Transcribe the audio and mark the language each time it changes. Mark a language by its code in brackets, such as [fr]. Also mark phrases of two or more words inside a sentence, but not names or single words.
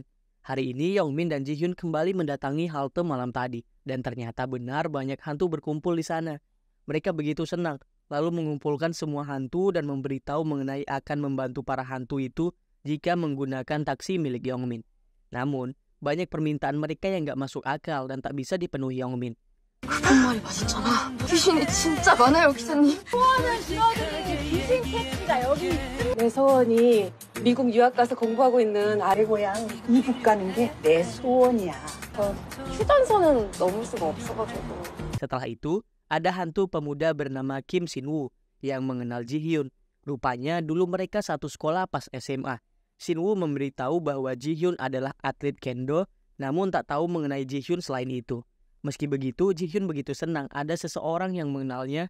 [id] Hari ini Yongmin dan Ji Hyun kembali mendatangi halte malam tadi dan ternyata benar banyak hantu berkumpul di sana. Mereka begitu senang, lalu mengumpulkan semua hantu dan memberitahu mengenai akan membantu para hantu itu jika menggunakan taksi milik Yongmin. Namun, banyak permintaan mereka yang gak masuk akal dan tak bisa dipenuhi Yongmin. [ko] 그건 말이 맞았잖아. 귀신이 진짜 많아요, 기사님. 내 소원이 미국 유학 가서 공부하고 있는 아래 고향 이북 가는 게 내 소원이야. 휴전선은 넘을 수가 없어가지고. [id] Setelah itu, ada hantu pemuda bernama Kim Sin-woo yang mengenal Ji-hyun. Rupanya dulu mereka satu sekolah pas SMA. Sin-woo memberitahu bahwa Ji-hyun adalah atlet kendo, namun tak tahu mengenai Ji-hyun selain itu. Meski begitu, Ji-hyun begitu senang ada seseorang yang mengenalnya.